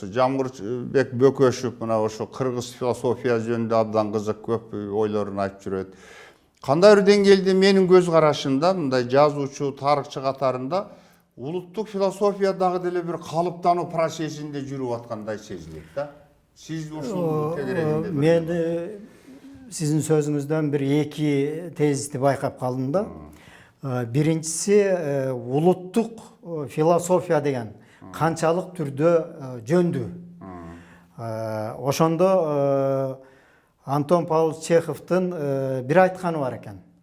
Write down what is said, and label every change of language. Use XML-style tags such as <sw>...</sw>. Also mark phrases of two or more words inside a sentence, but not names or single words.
<ky>Жамгырбек Бөкөшев мына ошо кыргыз философия жөнүндө абдан кызык көп ойлорун айтып жүрөт. Кандайдыр деңгээлде менин көз карашымда мындай жазуучу, тарыхчы катарында улуттук философия дагы деле бир калыптануу процессинде жүрүп аткандай сезилет да. Сиз ушул тегерегинде мен сиздин сөзүңүздөн бир эки тезисти байкап калдым да. Биринчиси улуттук философия деген канчалык түрдө жөндүү. Ошондо Антон Павлович Чеховдун бир айтканы бар экен.</ky>